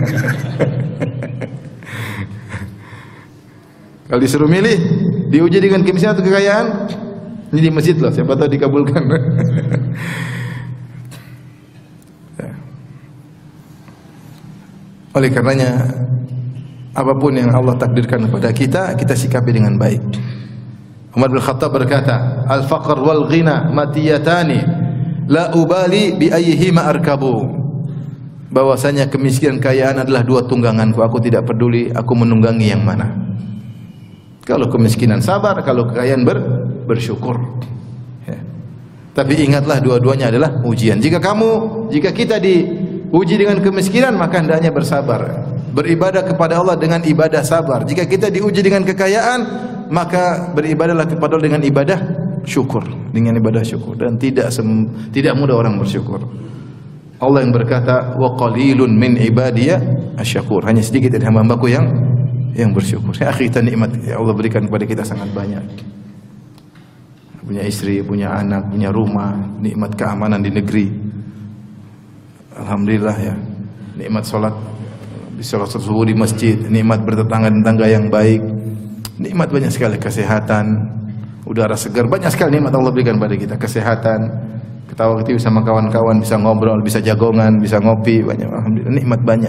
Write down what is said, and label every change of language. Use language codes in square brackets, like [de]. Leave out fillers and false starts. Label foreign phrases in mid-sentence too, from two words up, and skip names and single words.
[id] Kalau disuruh milih diuji dengan kemiskinan atau kekayaan, ini di masjid loh, siapa tahu dikabulkan. Oleh karenanya apapun yang Allah takdirkan kepada kita, kita sikapi dengan baik. Umar bin Khattab berkata, [ar] الفقر والغنى مطيتان لا أبالي بأيهما أركب. [id] Bahwasanya kemiskinan kekayaan adalah dua tungganganku, aku tidak peduli aku menunggangi yang mana. Kalau kemiskinan sabar, kalau kekayaan bersyukur. Ya. Tapi ingatlah dua-duanya adalah ujian. Jika kita diuji dengan kemiskinan, maka hendaknya bersabar. Beribadah kepada Allah dengan ibadah sabar. Jika kita diuji dengan kekayaan, maka beribadahlah kepada Allah dengan ibadah syukur. Dan tidak mudah orang bersyukur. Allah yang berkata, [ar] وقليل من عبادي الشكور. [id] Hanya sedikit dari hamba-hambaku yang bersyukur. [ar] يا أخي, [id] nikmat ya Allah berikan kepada kita sangat banyak. Punya istri, punya anak, punya rumah, nikmat keamanan di negeri. Alhamdulillah ya. Nikmat salat sholat subuh di masjid, nikmat bertetangga-tetangga yang baik, nikmat banyak sekali, kesehatan, udara segar, banyak sekali nikmat Allah berikan pada kita, kesehatan, ketawa-ketiwi sama kawan-kawan, bisa ngobrol, bisa jagongan, bisa ngopi, banyak, alhamdulillah nikmat banyak.